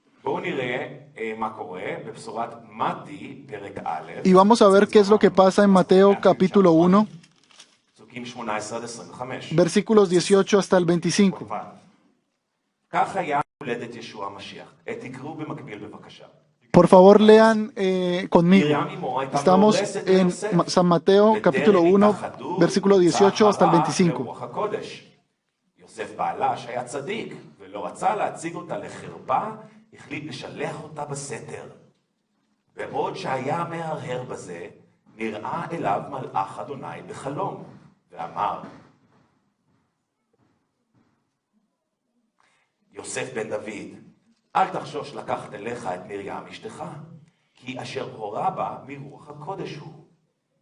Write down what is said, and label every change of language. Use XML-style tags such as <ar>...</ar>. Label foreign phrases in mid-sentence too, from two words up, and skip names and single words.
<es>Y vamos a ver qué es lo que pasa en Mateo capítulo 1, versículos 18 hasta el 25. Por favor, lean conmigo. Estamos en San Mateo, capítulo 1, versículo 18 hasta el 25.</es> <he>יוסף בעלה שהיה צדיק ולא רצה להציג אותה לחרפה, החליט לשלח אותה בסתר. בעוד שהיה מהרהר בזה, נראה אליו מלאך אדוני בחלום, ואמר, יוסף בן דוד, אל תחשוש לקחת אליך את מרים אשתך, כי אשר הורה בה מרוח הקודש הוא.</he>